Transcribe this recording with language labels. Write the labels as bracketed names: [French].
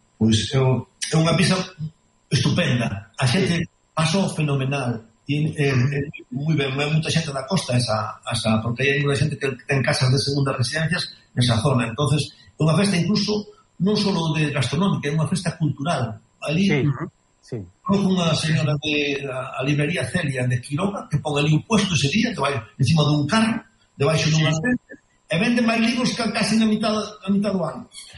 [Galician] Pois é unha pizza estupenda. A xente pasou fenomenal. [Spanish] Muy bien, hay mucha gente de la costa esa, porque hay una gente que en casas de segundas residencias en esa zona, entonces [Galician] É unha festa incluso non só de gastronómica, é unha festa cultural. Ali, [Spanish] sí, sí. [Galician] Unha señora de a librería Celia de Quiroga que pon ali un puesto ese día, que vai encima dun carro, debaixo dunha tenda, e vende máis libros que casi na mitad do ano.